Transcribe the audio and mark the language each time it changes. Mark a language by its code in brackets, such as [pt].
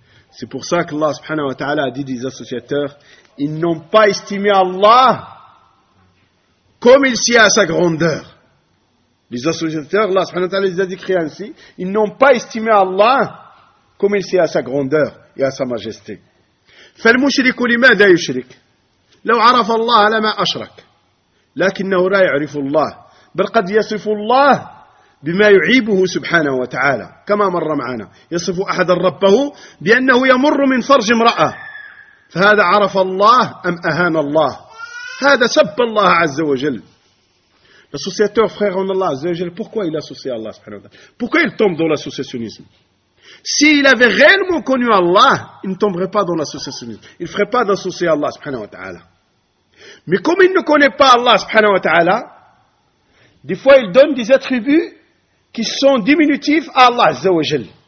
[fr] C'est pour ça que Allah subhanahu wa ta'ala a dit des associateurs, ils n'ont pas estimé Allah comme il s'y est à sa grandeur. Les associateurs, Allah subhanahu wa ta'ala les a décrits ainsi, ils n'ont pas estimé Allah comme il sait à sa grandeur et à sa majesté. [ar] فالمشرك لماذا يشرك لو عرف الله لما أشرك لكنه لا يعرف الله بل قد يصف الله بما يعيبه سبحانه وتعالى كما مر معنا يصف أحد ربه بأنه يمر من فرج امرأة فهذا عرف الله أم أهان الله هذا سب الله عز وجل. [fr] L'associateur, frère en Allah, pourquoi il associe Allah subhanahu wa ta'ala? Pourquoi il tombe dans l'associationnisme? S'il avait réellement connu Allah, il ne tomberait pas dans l'associationnisme. Il ne ferait pas d'associer Allah subhanahu wa ta'ala. Mais comme il ne connaît pas Allah subhanahu wa ta'ala, des fois il donne des attributs qui sont diminutifs à Allah azza wa jal.